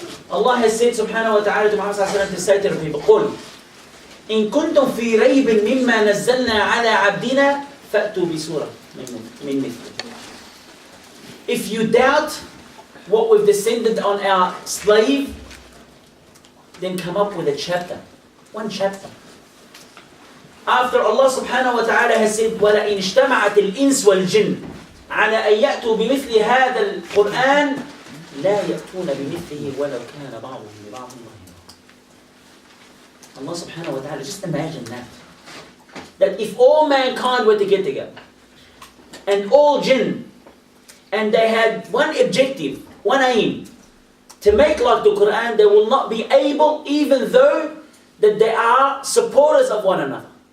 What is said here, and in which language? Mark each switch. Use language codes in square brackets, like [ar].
[en] Allah has said subhanahu wa ta'ala to Muhammad sallallahu alayhi wa sallam to say to the people, [ar] قُلْ إن كنتم في ريب مما نزلنا على عبدنا فأتوا بسورة من مثله. [en] If you doubt what we've descended on our slave, then come up with a chapter. One chapter. After Allah subhanahu wa ta'ala has said [ar] وَلَئِنْ اجْتَمَعَتِ الْإِنسُ وَالْجِنُّ على أن يأتوا بمثل هذا القرآن لا يأتون بمثله ولو كان بعضهم لبعض ظهيرا. [en] Allah subhanahu wa ta'ala, just imagine that. That if all mankind were to get together, and all jinn, and they had one objective, one aim, to make like the Quran, they will not be able, even though that they are supporters of one another.